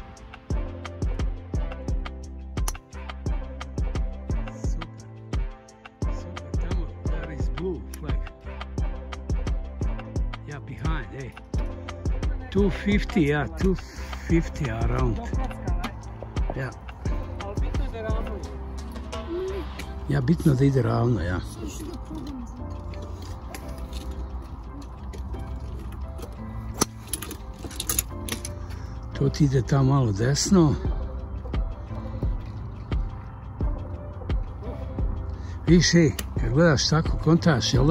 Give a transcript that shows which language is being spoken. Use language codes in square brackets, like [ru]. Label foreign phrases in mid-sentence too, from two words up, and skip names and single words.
[hr] Super, tamo, [en] there is blue flag. Yeah, behind, hey. 250, yeah, 250 around. Yeah. [hr] Ali bitno da ravno. Ja, bitno da ide ravno, ja. To ti ide tamo malo desno. Viš, ej, kad gledaš tako, kontaš, jel da?